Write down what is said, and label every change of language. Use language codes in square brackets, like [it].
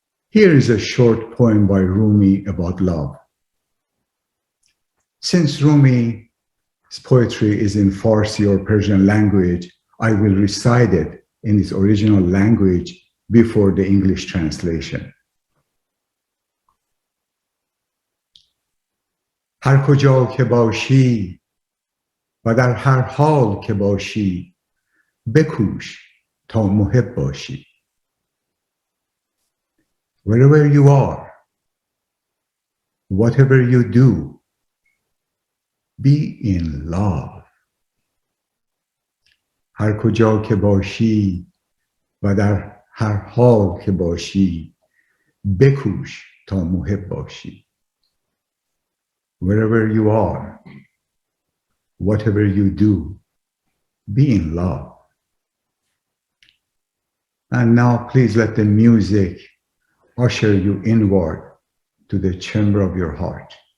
[en] Here is a short poem by Rumi about love. Since Rumi's poetry is in Farsi or Persian language, I will recite it in its original language before the English translation. [fa] هر کجا که باشی و در هر حال که باشی بکوش تا محب باشی. [en] Wherever you are, whatever you do, be in love. [fa] هر کجا که باشی و در هر حال که باشی بکوش تا محب باشی. [en] Wherever you are, whatever you do, be in love. And now please let the music usher you inward to the chamber of your heart.